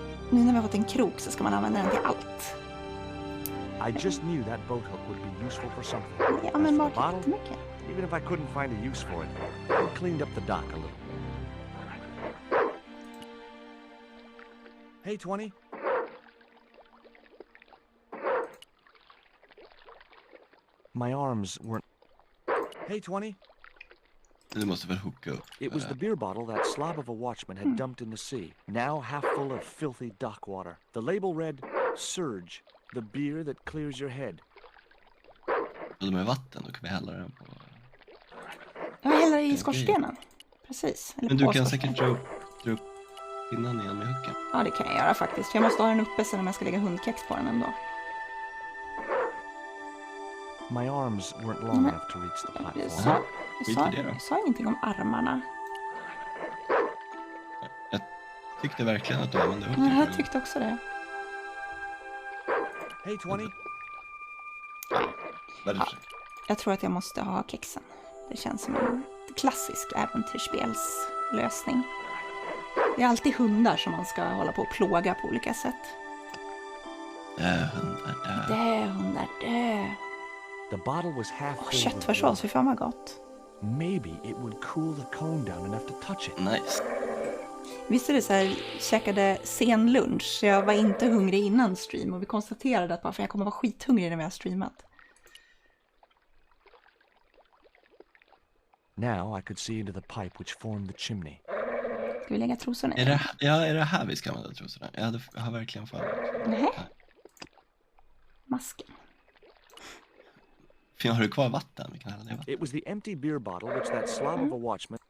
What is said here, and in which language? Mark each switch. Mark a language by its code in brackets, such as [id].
[sv] Nu när vi har fått en krok så ska man använda den till allt. [en] I just knew that boat hook would be useful for something. [sv] Ja, men bara jättemycket. [en] Even if I couldn't find a use for it, I cleaned up the dock a little. Hey 20! My arms weren't... Hey 20! [sv] Du måste väl hooka upp. [en] It was the beer bottle that slob of a watchman had dumped in the sea, now half full of filthy dock water. The label read, Surge, the beer that clears your head. [sv] Och med vatten, då kan vi hälla den på... Ja, hälla i skorstenen. Precis. Eller men du på kan skorstenen. säkert dra upp pinnen igen med hooken. Ja, det kan jag göra faktiskt. För jag måste ha den uppe sen när jag ska lägga hundkex på den ändå. [en] My arms weren't long enough to reach the platform. [sv] Jag sa ingenting om armarna. Jag tyckte verkligen att du använde hooken. Jag tyckte också det. Hey 20! Jag tror att jag måste ha kexen. Det känns som en klassisk äventyrsspelslösning. Det är alltid hundar som man ska hålla på och plåga på olika sätt. Hundar dö. [en] The bottle was half filled with [sv] köttfärssås, hur fan vad gott. [en] Maybe it would cool the cone down enough to touch it. Nice. [sv] Visst är det så här, käkade sen lunch så jag var inte hungrig innan stream och vi konstaterade att bara för jag kommer vara skithungrig när vi har streamat. [en] Now I could see into the pipe which formed the chimney. [sv] Ska vi lägga trosorna i? Är det här vi ska använda trosorna? Jag har verkligen för. Nej. Masken. Har du kvar vatten? Vi kan hälla ner vatten. [en] It was the empty beer bottle which that slob of a watchman.